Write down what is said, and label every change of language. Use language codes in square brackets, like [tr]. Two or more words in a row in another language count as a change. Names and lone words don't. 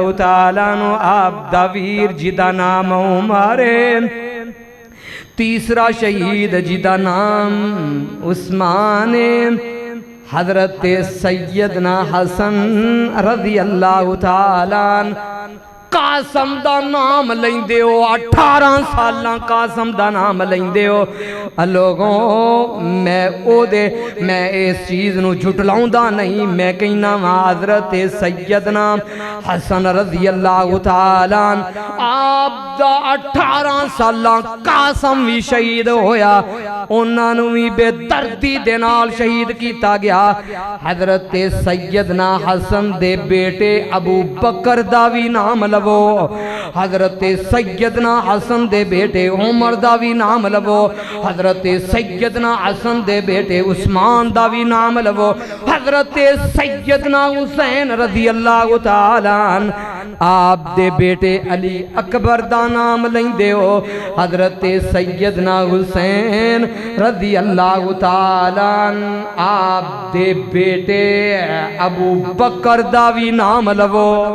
[pa] تعالیٰ عنہ آپ دا ویر جدا نام عمر، تیسرا شہید جدا نام عثمان، حضرت سیدنا حسن رضی اللہ تعالیٰ عنہ قاسم دا نام لیندے ہو، 18 سالاں قاسم دا نام لیندے ہو۔ لوگوں میں اس چیز نو جھٹلاؤں دا نہیں، میں کہنا حضرت سیدنا حسن رضی اللہ تعالیٰ عنہ آپ دا 18 سالاں قاسم بھی شہید ہویا، انہاں نو بھی بے دردی دے نال شہید کیتا گیا۔ حضرت سیدنا حسن دے بیٹے ابو بکر دا بھی نام لو، حضرت سیدنا حسن دے بیٹے عمر دا بھی نام لو، حضرت سیدنا حسن دے بیٹے عثمان دا بھی نام لو، حضرت سیدنا حسین رضی اللہ تعالیٰ عنہ آپ دے بیٹے علی اکبر دا نام لیندے ہو، حضرت سیدنا حسین رضی اللہ تعالیٰ عنہ آپ دے بیٹے ابو بکر دا بھی نام لو۔